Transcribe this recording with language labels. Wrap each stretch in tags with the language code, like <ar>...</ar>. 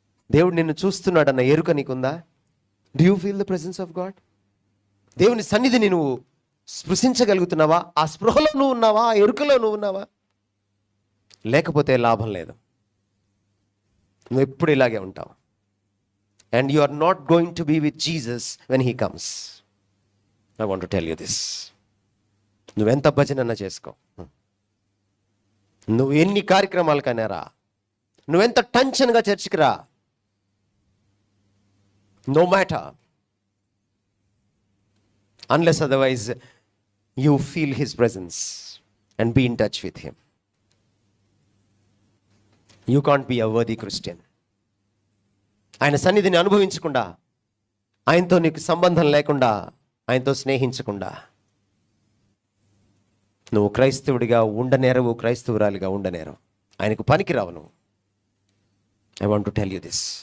<te>దేవుడు నిన్ను చూస్తున్నాడన్న ఎరుక నీకుందా?</te> <en>Do you feel the presence of God?</en> <te>దేవుని సన్నిధిని నువ్వు స్పృశించగలుగుతున్నావా? ఆ స్పృహలో నువ్వు ఉన్నావా? ఆ ఎరుకలో నువ్వు ఉన్నావా? లేకపోతే లాభం లేదు, నువ్వు ఎప్పుడు ఇలాగే ఉంటావు.</te> <en>and you are not going to be with Jesus when he comes. I want to tell you this.</en> <te>నువ్వెంత భజనన్నా చేసుకో, నువ్వు ఎన్ని కార్యక్రమాలకైనా రా, నువ్వెంత టెన్షన్గా చర్చికి రా,</te> <en>no matter, unless otherwise you feel his presence and be in touch with him, you can't be a worthy Christian.</en> <te>ఆయన సన్నిధిని అనుభవించకుండా, ఆయనతో నీకు సంబంధం లేకుండా, ఆయనతో స్నేహించకుండా నువ్వు క్రైస్తవుడిగా ఉండనేరవు, క్రైస్తవురాలిగా ఉండనేరవు, ఆయనకు పనికిరావు నువ్వు.</te> <en>I want to tell you this.</en>